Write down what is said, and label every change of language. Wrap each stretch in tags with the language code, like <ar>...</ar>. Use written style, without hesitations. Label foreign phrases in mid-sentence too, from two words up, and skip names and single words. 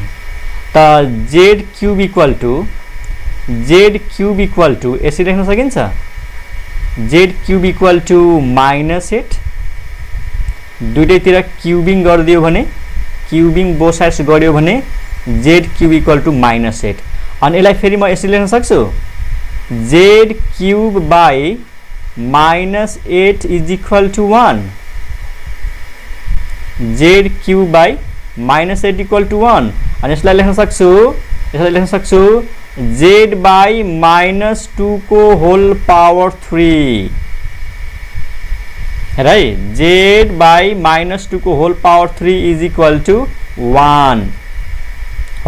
<en>त Z cube equal to</en> <ne>यसरी लेख्न सकिन्छ</ne> <en>Z cube equal to -8</en> <ne>दुईटैतिर क्यूबिङ गरिदियो भने</ne> <en>cubing both sides</en> <ne>गर्यो भने</ne> <en>Z cube equal to -8</en> <ne>अनि यसलाई फेरि म यसरी लेख्न सक्छु</ne> <en>Z cube by -8 is equal to 1 Z cube by -8 equal to 1</en> <ne>अनि यसलाई लेख्न सक्छु</ne> <en>Z by -2 को whole power 3 right Z by -2 को whole power 3 is equal to 1 हो।</en>